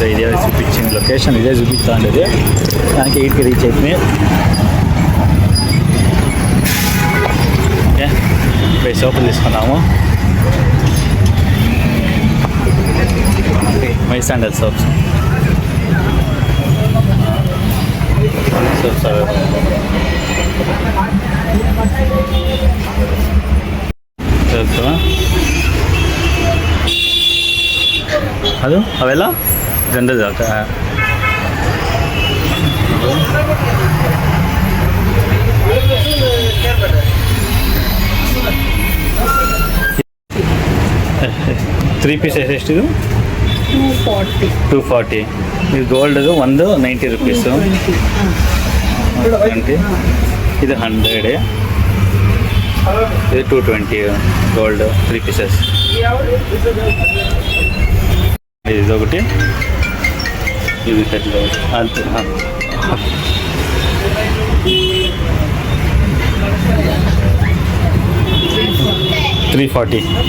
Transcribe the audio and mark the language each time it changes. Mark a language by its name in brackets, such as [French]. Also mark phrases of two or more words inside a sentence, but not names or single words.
[Telugu] ఇదే చూపించింది లొకేషన్, ఇదే చూపిస్తా ఉండేది. దానికి 8కి రీచ్ అవుతుంది. ఓకే, సోపులు తీసుకున్నాము. మై శాండల్ సోప్స్. [Kannada] ಅದು ಅವೆಲ್ಲ ಗಂಧದ 3 ಪೀಸಸ್ ಎಷ್ಟಿದು? 240. ಇದು ಗೋಲ್ಡ್ದು ಒಂದು 90 ರೂಪೀಸು. 20. ಇದು 100. [Telugu] ಇದು 220 గోల్డ్ 3 పీసెస్. ఇది ఒకటి, ఇది అంతే. 340.